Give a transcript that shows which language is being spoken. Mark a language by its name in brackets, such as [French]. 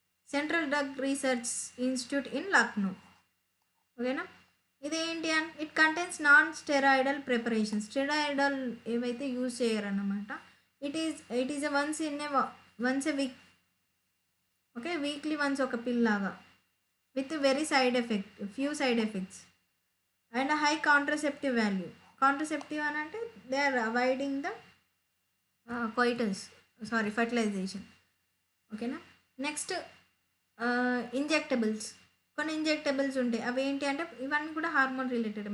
[English] Central drug research institute in Lucknow. [Telugu] ఓకేనా? ఇదేంటి అని [English] It contains non steroidal preparations. [Telugu] Steroidal ఏవైతే use చేయరన్నమాట. [English] It is once a week. [Telugu] Okay, weekly once ఒక పిల్ లాగా. [English] with very few side effects, and a high contraceptive value. Contraceptive [Telugu] అని అంటే [English] They are avoiding the coitus, sorry fertilization. [Telugu] ఓకేనా. Next injectables. కొన్ని injectables ఉంటాయి, అవి ఏంటి అంటే ఇవన్నీ కూడా హార్మోన్ రిలేటెడ్.